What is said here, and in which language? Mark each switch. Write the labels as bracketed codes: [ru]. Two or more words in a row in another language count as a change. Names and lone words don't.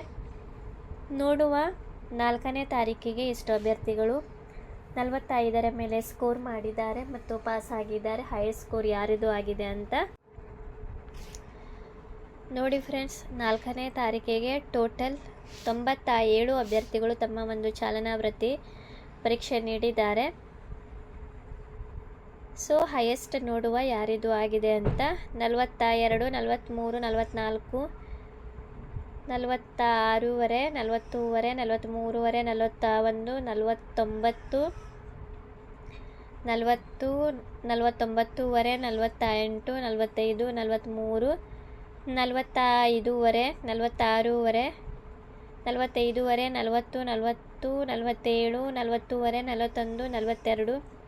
[kn] ನೋಡುವ 4ನೇ ತಾರೀಕಿಗೆ ಎಷ್ಟು ಅಭ್ಯರ್ಥಿಗಳು 45ರ ಮೇಲೆ ಸ್ಕೋರ್ ಮಾಡಿದ್ದಾರೆ ಮತ್ತು ಪಾಸ್ ಆಗಿದ್ದಾರೆ, [en] highest score [kn] ಯಾರಿದು ಆಗಿದೆ ಅಂತ ನೋಡಿ. ಫ್ರೆಂಡ್ಸ್, 4ನೇ ತಾರೀಕಿಗೆ ಟೋಟಲ್ 97 ಅಭ್ಯರ್ಥಿಗಳು ತಮ್ಮ ಒಂದು ಚಾಲನಾ ವೃತ್ತಿ ಪರೀಕ್ಷೆ ನೀಡಿದ್ದಾರೆ. [en] So highest [kn] ನೋಡುವ ಯಾರಿದು ಆಗಿದೆ ಅಂತ. 42, 43, 44, 46ವರೆ, 40ವರೆ, 43ವರೆ, 41, 49, 40, 49ವರೆ, 48, 45, 43, 45ವರೆ, 46ವರೆ, 45ವರೆ, 40, 40, 47, 40ವರೆ, 41, 42,